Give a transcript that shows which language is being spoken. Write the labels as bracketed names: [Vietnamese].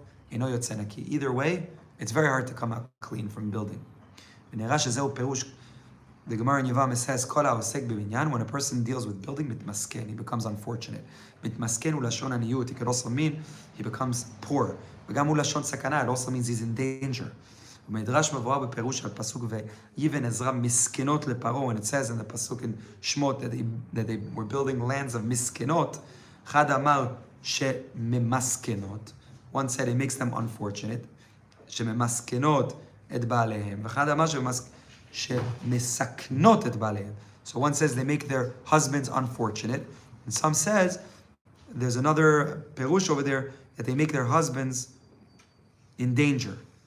[English] Either way, it's very hard to come out clean from building. The Gemara in Yavam says, when a person deals with building, he becomes unfortunate. It could also mean he becomes poor. It also means he's in danger. [Hebrew] במדרש מבואר בפירוש על פסוק ויבן עזרא מסכנות לפרעה, [English] when it says in the pasuk in Shmot that they were building lands of [Hebrew] מסכנות, אחד אמר שממסכנות, [English] one said it makes them unfortunate, [Hebrew] שממסכנות את בעליהם, ואחד אמר שמסכנות את בעליהם. [English] So one says they make their husbands unfortunate, and some says, there's another פירוש over there, that they make their husbands in danger.